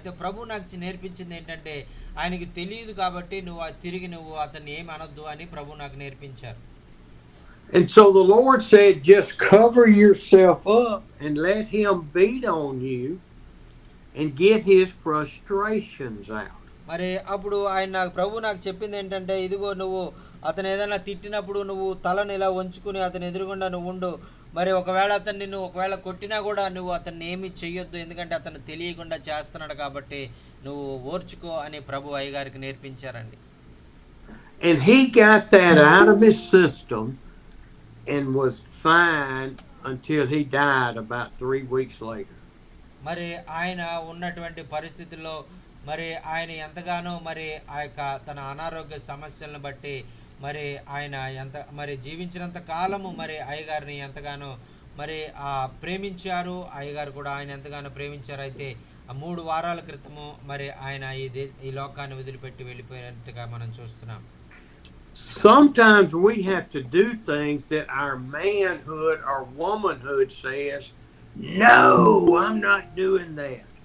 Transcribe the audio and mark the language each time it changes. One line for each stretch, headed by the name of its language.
Telugu: అయితే ప్రభు నాకు నేర్పించింది ఏంటంటే ఆయనకి తెలియదు కాబట్టి నువ్వు అతన్ని ఏమి అనొద్దు అని ప్రభు నాకు నేర్పించారు.
English: And so the Lord said, just cover yourself up and let him beat on you and get his frustrations out.
Telugu: మరి అప్పుడు ప్రభు నాకు చెప్పింది ఏంటంటే, ఇదిగో నువ్వు అతను ఏదైనా తిట్టినప్పుడు నువ్వు తలను ఇలా వంచుకుని అతని ఎదురుగుండా నువ్వు ఉండు. మరి ఒకవేళ ఒకవేళ కొట్టినా కూడా నువ్వు అతన్ని ఏమీ చెయ్యొద్దు, ఎందుకంటే అతను తెలియకుండా చేస్తున్నాడు కాబట్టి నువ్వు ఓర్చుకో అని ప్రభు అయ్యగారికి నేర్పించారండి.
English: And he got that out of his system and was fine until he died about 3 weeks later.
Telugu: మరి ఆయన ఉన్నటువంటి పరిస్థితుల్లో మరి ఆయన ఎంతగానో మరి ఆ యొక్క తన అనారోగ్య సమస్యలను బట్టి మరి ఆయన మరి జీవించినంత కాలము మరి అయ్యగారిని ఎంతగానో మరి ప్రేమించారు. అయ్యగారు కూడా ఆయన ఎంతగానో ప్రేమించారు. అయితే 3 వారాల క్రితము మరి ఆయన ఈ లోకాన్ని వదిలిపెట్టి వెళ్ళిపోయినట్టుగా మనం చూస్తున్నాం.
English: Sometimes we have to do things that our manhood or womanhood says, no, I'm not doing that.